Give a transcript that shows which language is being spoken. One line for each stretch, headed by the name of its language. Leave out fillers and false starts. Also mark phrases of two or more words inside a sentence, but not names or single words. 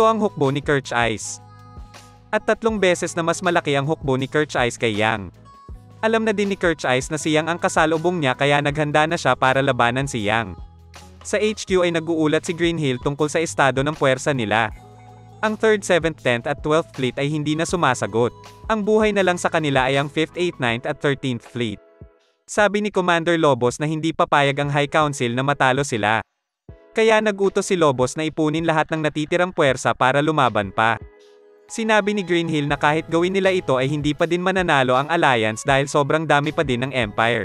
Filipino: Ito ang hukbo ni Kircheiss. At 3 beses na mas malaki ang hukbo ni Kirchhoff kay Yang. Alam na din ni Kirchhoff na si Yang ang kasalubong niya kaya naghanda na siya para labanan si Yang. Sa HQ ay nag-uulat si Greenhill tungkol sa estado ng puwersa nila. Ang 3rd, 7th, 10th at 12th Fleet ay hindi na sumasagot. Ang buhay na lang sa kanila ay ang 5th, 8th, 9th at 13th Fleet. Sabi ni Commander Lobos na hindi papayag ang High Council na matalo sila. Kaya nag-utos si Lobos na ipunin lahat ng natitirang puwersa para lumaban pa. Sinabi ni Greenhill na kahit gawin nila ito ay hindi pa din mananalo ang Alliance dahil sobrang dami pa din ng Empire.